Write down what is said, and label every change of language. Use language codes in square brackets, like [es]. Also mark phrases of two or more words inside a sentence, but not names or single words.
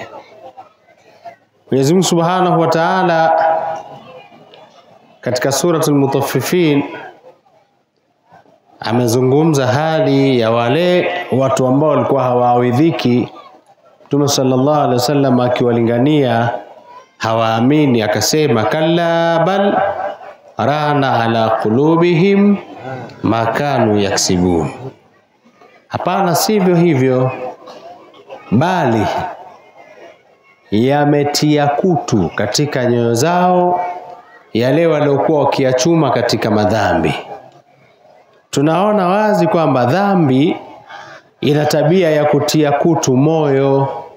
[sw] Mwenyezi Mungu [ar] سبحانه وتعالى [sw] katika suratul Mutaffifin amezungumza hali ya wale watu ambao walikuwa hawaawidhiki. Mtume [ar] صلى الله عليه وسلم [sw] akiwalingania hawaamini, akasema [ar] كلا بل ران على قلوبهم ما كانوا يكسبون. [sw] Hapana, sivyo hivyo, bali yametia kutu katika nyoyo zao yale waliokuwa wakiachuma katika madhambi. Tunaona wazi kwamba dhambi ina tabia ya kutia kutu moyo.